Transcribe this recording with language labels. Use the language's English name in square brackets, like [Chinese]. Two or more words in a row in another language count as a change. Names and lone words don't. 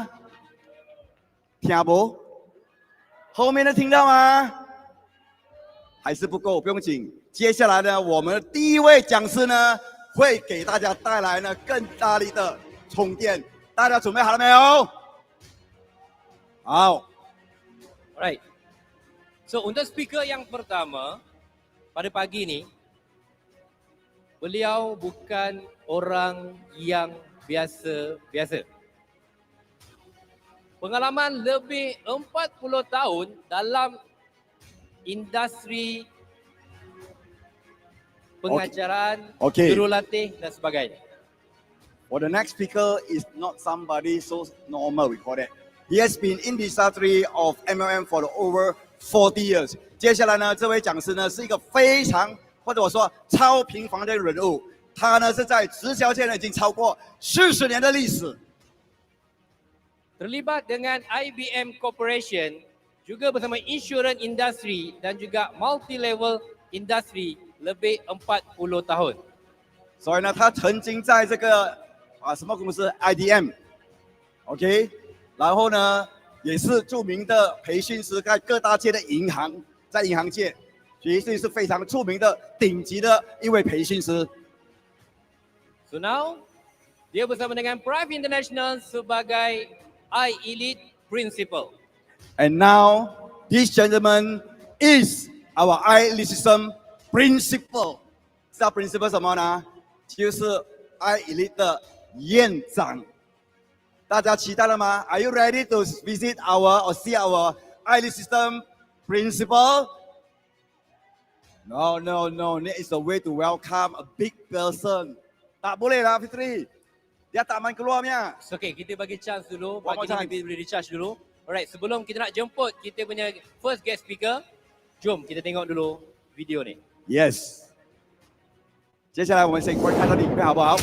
[Chinese] 听不？后面的听到吗？还是不够，不用紧。接下来呢，我们的第一位讲师呢，会给大家带来呢更大力的充电。大家准备好了没有？好。 [Malay] Alright. So untuk speaker yang pertama pada pagi ni, beliau bukan orang yang biasa-biasa. Pengalaman lebih 40 tahun dalam industri pengajaran, Okay. jurulatih dan sebagainya. [English] For the next speaker is not somebody so normal, we call that. He has been in the industry of MLM for over 40 years. [Chinese] 接下来呢，这位讲师呢是一个非常或者我说超平凡的人物，他呢是在直销界呢已经超过40年的历史。 [Malay] Terlibat dengan IBM Corporation, juga bersama [English] insurance industry [Malay] dan juga [English] multi-level industry [Malay] lebih 40 tahun. [Chinese] 所以呢，他曾经在这个什么公司 IDM，OK，、然后呢也是著名的培训师，在各大界的银行，在银行界绝对是非常著名的顶级的一位培训师。 [Malay] So now, dia bersama dengan Prife International sebagai iElite Principal. [English] And now, this gentleman is our iElite System Principal。 [Chinese] 知道 Principal 什么呢？就是 iElite 的院长。大家期待了吗 [English] ？Are you ready to visit our or see our iElite System Principal? No, no, no. That is a way to welcome a big person. [Malay] Tak boleh lah, Fitri. Dia tak main keluarnya. [English] So, okay, [Malay] kita bagi chance dulu, [English] One more [Malay] bagi chance. dia boleh recharge dulu. Alright, sebelum kita nak jemput kita punya [English] first guest speaker, [Malay] jom kita tengok dulu video ni. [Chinese] Yes。接下来我们先观看他的影片好不好？